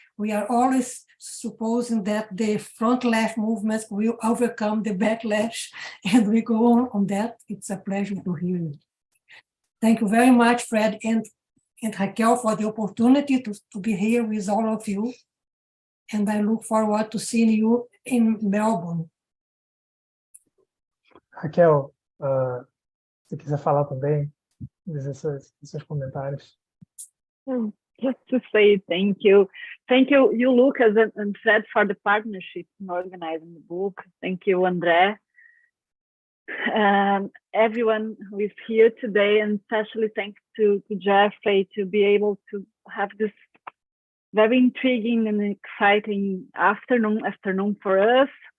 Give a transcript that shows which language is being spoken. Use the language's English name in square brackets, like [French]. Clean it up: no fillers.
[English] We are always supposing that the front-left movements will overcome the backlash, and we go on that. It's a pleasure to hear you. Thank you very much, Fred and Raquel, for the opportunity to be here with all of you. And I look forward to seeing you in Melbourne. [Portuguese] Raquel, se quiser falar também, dizer seus comentários. [English] Just to say thank you, you Lucas and Fred, for the partnership in organizing the book. Thank you, André, everyone who is here today, and especially thanks to Jeffrey to be able to have this very intriguing and exciting afternoon for us.